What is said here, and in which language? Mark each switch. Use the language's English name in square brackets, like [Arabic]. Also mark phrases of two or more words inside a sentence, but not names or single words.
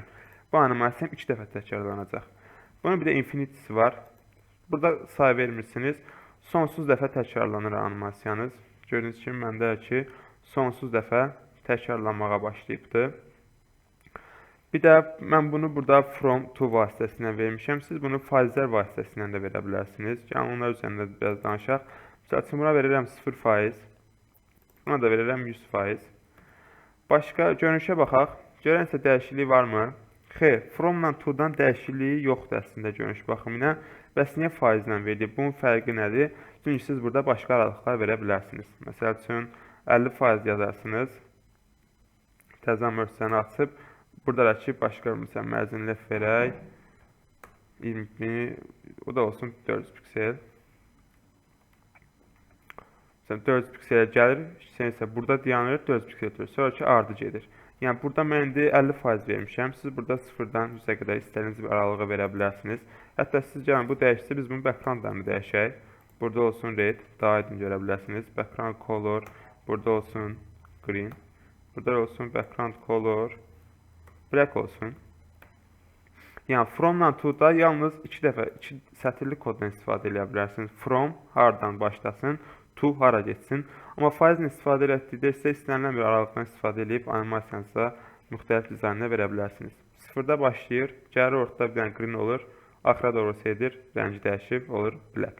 [Azerbaijani] Bu animasiyam 2 dəfə təkrarlanacaq. Bunun bir də infinitisi var. Burada say vermirsiniz. Sonsuz dəfə təkrarlanır animasiyanız. Gördüyünüz kimi məndə ki, sonsuz dəfə təkrarlanmağa başlayıbdır. Bir də mən bunu burada [English] from to [Azerbaijani] vasitəsilə vermişəm. Siz bunu faizlər vasitəsilə də verə bilərsiniz. Yəni onlar üzərində biraz danışaq. Məsəl üçün buna verirəm 0%. Buna da verirəm 100%. Başqa görünüşə baxaq. Görənsə dəyişiklik varmı? Xeyr, from-la to-dan dəyişikliyi yoxdur əslində görünüş baxımına. Bəs niyə faizlə verilir? Bunun fərqi nədir? Çünki siz burada başqa aralıqlar verə bilərsiniz. Məsəl üçün 50% yazarsınız. Təzə mötərizəni açıb burada da ki, başqa məsələn [English] margin left [Azerbaijani] verək. 20, o da olsun 400 piksel. 400 pikselə gəlir, isə burada dayanır, 400 pikselə gəlir. Sonra ki, ardı gedir. Yəni, burada mən indi 50% vermişəm. Siz burada 0-dan 100-ə qədər istədiyiniz bir aralığı verə bilərsiniz. Hətta siz gəlin, bu dəyişsə, biz bunun backgroundlarını dəyişək. Burada olsun red, daha aydın görə bilərsiniz. [English] Background color, [Azerbaijani] burada olsun green. Burada olsun [English] background color, black [Azerbaijani] olsun. Yəni, from-la to-da yalnız 2 dəfə, 2 sətirli koddan istifadə edə bilərsiniz. From, hardan başlasın, to hara getsin. Amma faizlə istifadə etdikdə isə istənilən bir aralıqdan istifadə edib animasiyanıza müxtəlif dizaynlar verə bilərsiniz. Sıfırda başlayır, gəlir ortada bir dənə green olur, axıra doğru edir, rəngi dəyişib olur black.